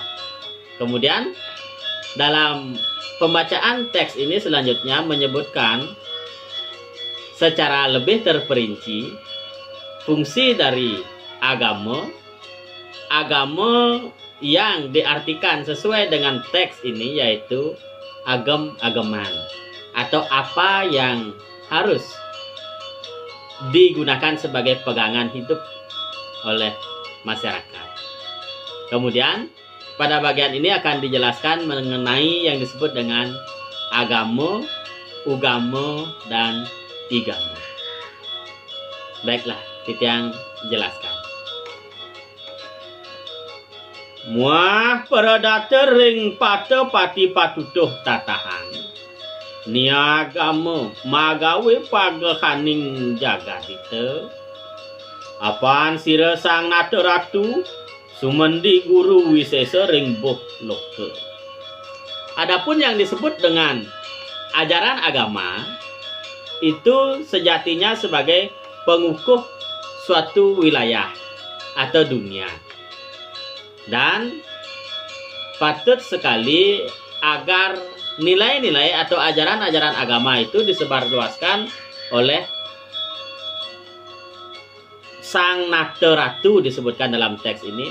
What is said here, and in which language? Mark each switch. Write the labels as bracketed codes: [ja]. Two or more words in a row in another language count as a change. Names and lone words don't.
[id] Kemudian dalam pembacaan teks ini selanjutnya menyebutkan secara lebih terperinci fungsi dari agama yang diartikan sesuai dengan teks ini, yaitu agam-agaman atau apa yang harus digunakan sebagai pegangan hidup oleh masyarakat. Kemudian pada bagian ini akan dijelaskan mengenai yang disebut dengan agama, ugama, dan igama. Baiklah, [ban] Titiang jelaskan. [kaw] Muah peredata ring pada pati patutuh tatahan. Niagama magawe pagahaning jagat itu. Apaan sira sang nata ratu? Sumendi guru wisesa ring boh loka. [id] Adapun yang disebut dengan ajaran agama itu sejatinya sebagai pengukuh suatu wilayah atau dunia, dan patut sekali agar nilai-nilai atau ajaran-ajaran agama itu disebarluaskan oleh Sang Nata Ratu disebutkan dalam teks ini.